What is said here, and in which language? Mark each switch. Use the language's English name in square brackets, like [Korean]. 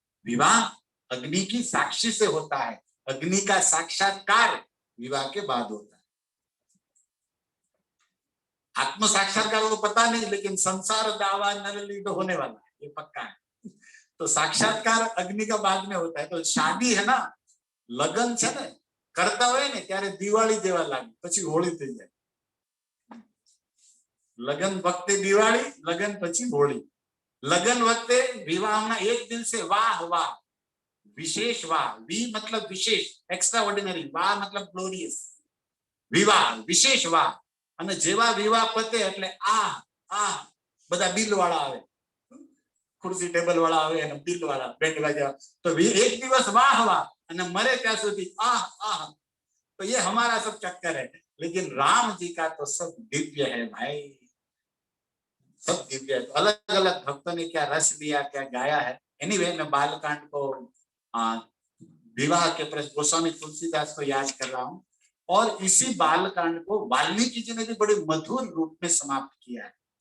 [Hindi] विवाह अग्नि की साक्षी से होता है. अग्नि का साक्षात्कार विवाह के बाद होता है. आत्म साक्षात्कार वो पता नहीं, लेकिन संसार दावा नरली तो होने वाला है, ये पक्का है. तो साक्षात्कार अग्नि का बाद में होता है. तो शादी है ना, [Gujarati] लगन છે ને करता હોય ને ત્યારે દિવાળી જેવા લાગે, પછી હોળી થઈ જાય. લગન વખતે દિવાળી, લગન પછી હોળી. લગન વખતે વિવાહના એક [Hindi] दिन से वाह वाह, विशेष वाह. वी मतलब विशेष, एक्स्ट्रा ऑर्डिनरी. वाह मतलब ग्लोरियस. विवाह विशेष वाह. [Gujarati] અને જેવા વિવાહ પતે એટલે આહ આહ બધા બિલ વાળા આવે, ખુરશી ટેબલ વાળા આવે અને બિલ વાળા બેન્ડ વાજા. તો એક દિવસ વાહ વાહ અને મરે ત્યાં સુધી આહ આહ. [Hindi] तो ये हमारा सब चक्कर है. लेकिन राम जी का तो सब दिव्य है भाई, सब दिव्य है। तो अलग अलग भक्तों ने क्या रस लिया, क्या गाया है। एनीवे मैं बालकांड को विवाह के प्रश्न गोस्वामी तुलसीदास को याद कर रहा हूँ, और इसी बालकांड को वाल्मीकि जी ने भी बड़े मधुर रूप में समाप्त किया है।